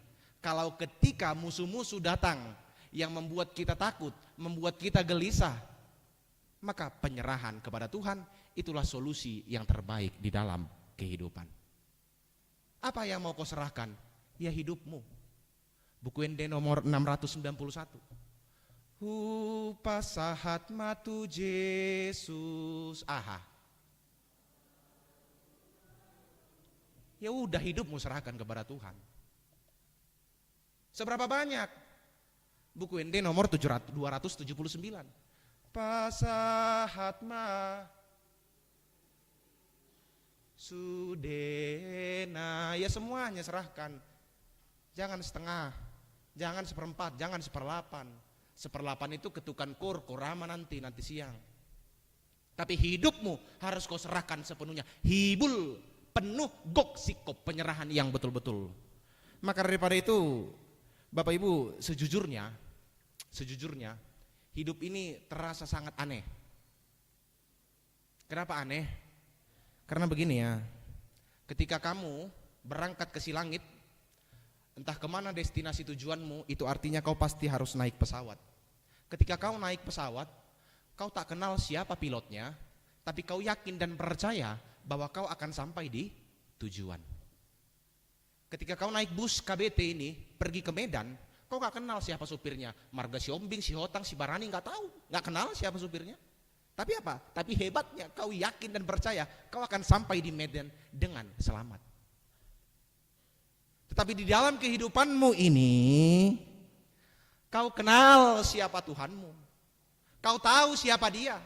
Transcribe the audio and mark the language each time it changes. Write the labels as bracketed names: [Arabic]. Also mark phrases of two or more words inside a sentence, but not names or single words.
[Indonesian] Kalau ketika musuh-musuh datang yang membuat kita takut, membuat kita gelisah, maka penyerahan kepada Tuhan itulah solusi yang terbaik di dalam kehidupan. Apa yang mau kau serahkan? Ya hidupmu. Buku ND nomor 691. [Batak Toba] Pasahat matu Yesus. Aha. [Indonesian] Ya udah hidupmu serahkan kepada Tuhan. Seberapa banyak? Buku ND nomor 279. [Batak Toba] Pasahat ma sudena. [Indonesian] Ya semuanya serahkan. Jangan setengah, jangan seperempat, jangan seperlapan. Seperlapan itu ketukan korama nanti siang. Tapi hidupmu harus kau serahkan sepenuhnya. Hibul, penuh gok sikop, penyerahan yang betul-betul. Maka daripada itu, Bapak Ibu, sejujurnya, hidup ini terasa sangat aneh. Kenapa aneh? Karena begini ya, ketika kamu berangkat ke si langit, entah kemana destinasi tujuanmu, itu artinya kau pasti harus naik pesawat. Ketika kau naik pesawat, kau tak kenal siapa pilotnya, tapi kau yakin dan percaya bahwa kau akan sampai di tujuan. Ketika kau naik bus KBT ini, pergi ke Medan, kau gak kenal siapa supirnya. Marga si Ombing, si Hotang, si Barani gak tahu, gak kenal siapa supirnya. Tapi apa? Tapi hebatnya kau yakin dan percaya kau akan sampai di Medan dengan selamat. Tetapi di dalam kehidupanmu ini, kau kenal siapa Tuhanmu. Kau tahu siapa dia.